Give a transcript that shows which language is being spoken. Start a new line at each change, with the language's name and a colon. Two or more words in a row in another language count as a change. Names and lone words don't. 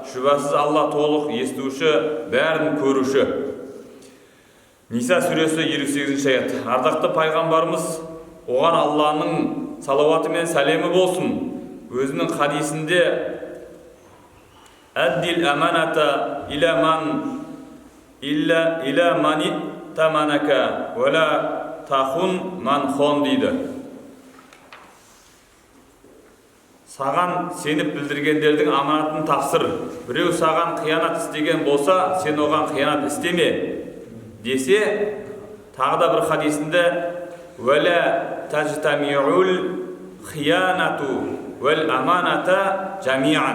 Kazakh: Шүбәсіз Алла толық естуші, бәрін көруші. Ниса сүресі 28 аят. Ардақты пайғамбарымыз, оған Алланың салауаты мен сәлемі болсын, өзінің хадисінде
Arabic: «أدِّ الأمانة إلى من ائتمنك ولا تخن من خانك»
Kazakh: дейді. Саған сеніп білдіргендердің аманатын тапсыр. Біреу саған қиянат істеген болса, сен оған қиянат істеме десе, тағы да бір хадисінде
Arabic: «ولا تجتمع الخيانة والأمانة جميعا».